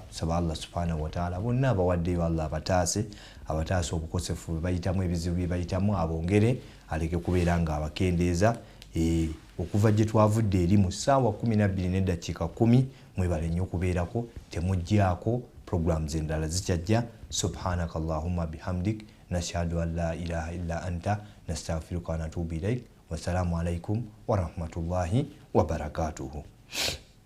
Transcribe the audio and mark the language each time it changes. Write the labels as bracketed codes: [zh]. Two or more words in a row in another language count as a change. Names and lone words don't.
[lg] Saba [ar] الله سبحانه وتعالى [lg] bonna abawaddeyo Allah abataase obukosefu bwe bayitamu, ebizibu bye bayitamu abongere, aleke kubeera nga abakendeeza. Okuva gye twavudde eri mu ssaawa 12:10 mwebale nnyo okubeerako, temuggyako. Programs endala zikyajja. [ar] سبحانك اللهم وبحمدك نشهد أن لا إله إلا أنت نستغفرك ونتوب إليك. والسلام عليكم ورحمة الله وبركاته.